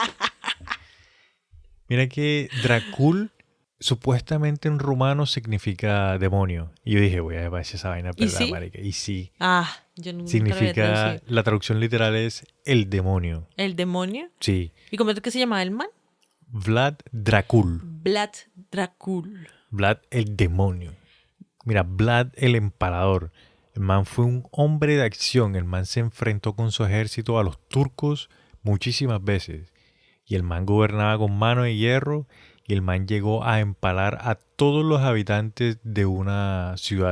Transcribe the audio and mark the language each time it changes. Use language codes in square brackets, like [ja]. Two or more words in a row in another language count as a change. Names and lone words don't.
[es] Mira que Dracul supuestamente en rumano significa demonio. Y yo dije, voy a ver si esa vaina es ¿Y verdad, sí? marica. Y sí, Ah, yo nunca lo había significa, traducido. la traducción literal es el demonio. ¿El demonio? Sí, ¿Y cómo es que se llamaba el man? Vlad Dracul. Vlad Dracul. Vlad el demonio. Mira, Vlad el empalador. El man fue un hombre de acción. El man se enfrentó con su ejército a los turcos muchísimas veces. Y el man gobernaba con mano de hierro. Y el man llegó a empalar a todos los habitantes de una ciudad